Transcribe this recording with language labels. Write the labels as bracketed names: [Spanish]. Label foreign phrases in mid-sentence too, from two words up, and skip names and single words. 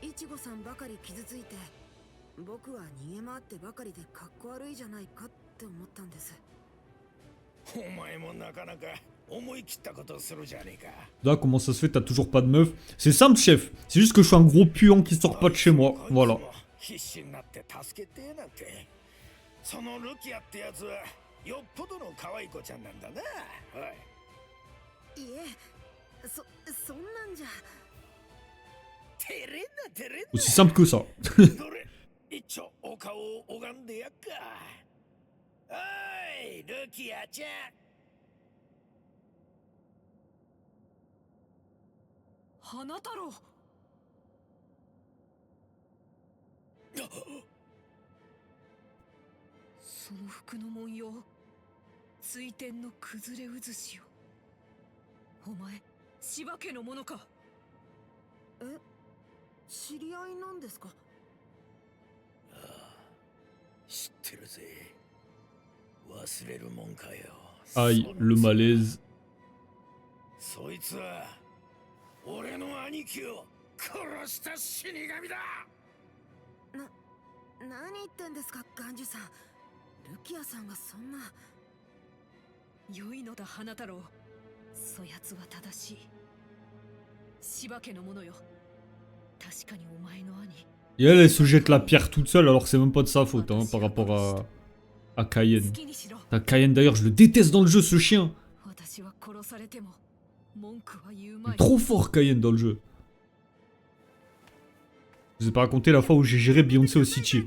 [Japanese] いちごさんばかり傷ついて、僕は逃げ回ってばかりでかっこ悪いじゃないかって思ったんです。お前もなかなか思い切ったことをするじゃねえか。 [French] Là, comment ça se fait, t'as toujours pas de meuf? C'est simple, chef. C'est juste que je suis un gros puant qui sort pas de chez moi. Voilà. [Japanese] 必死になって助けてなんて。そのルキアってやつはよっぽどの可愛い子ちゃんなんだな。おい。いえ、そんなんじゃ。照れんな照れんな。 [French] Aussi simple que ça. [Japanese] どれ一丁お顔を拝んでやっか。おいルキアちゃん。花太郎。その服の文様、追天の崩れ渦潮。お前、柴家のものか。え、知り合いなんですか。ああ、知ってるぜ。忘れるもんかよ。 [French] Aïe, le malaise. [Japanese] そいつは俺の兄貴を殺した死神だ。何言ってんですか、ガンジュさん。ルキアさんがそんな。良いのだ、花太郎。そやつは正しい。柴家のものよ。確かにお前の兄。 [French] Et elle se jette la pierre toute seule alors que c'est même pas de sa faute hein, par rapport à Cayenne. Cayenne d'ailleurs, je le déteste dans le jeu, ce chien. Il est trop fort Cayenne dans le jeu. Je vous ai pas raconté la fois où j'ai géré Beyoncé au City.